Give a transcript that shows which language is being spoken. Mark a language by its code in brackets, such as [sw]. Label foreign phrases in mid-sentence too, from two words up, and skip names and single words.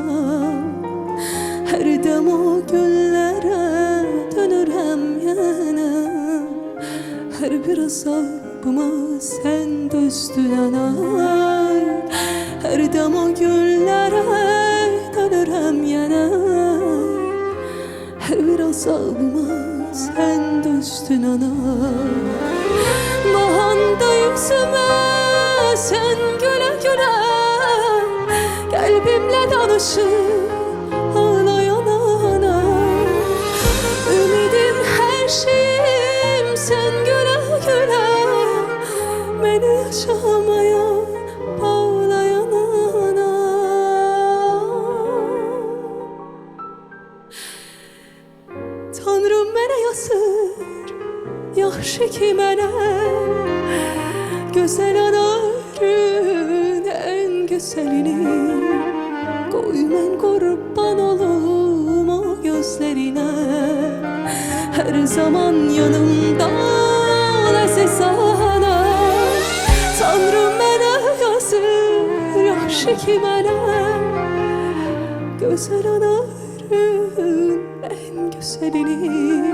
[az] Hər dem o göllərə dönürəm yenə, hər bir asabıma sən dözdün ana. Hər dem o göllərə dönürəm yenə, hər bir asabıma sən dözdün ana. [tr] Bahanda yüzümə sen güle güle, kalbimle danışıp ağlayan ana. Ümidim her şeyim sen güle güle, beni yaşamaya bağlayan ana. [az] Tanrım mənə yazır, yaxşı ki mənə, [tr] güzel anarın en güzelini. Koy mən kurban olum o gözlerine, her zaman yanımda ol aziz ana. [az] Tanrım mənə yazır, yaxşı ki mənə, [tr] güzel anarın en güzelini.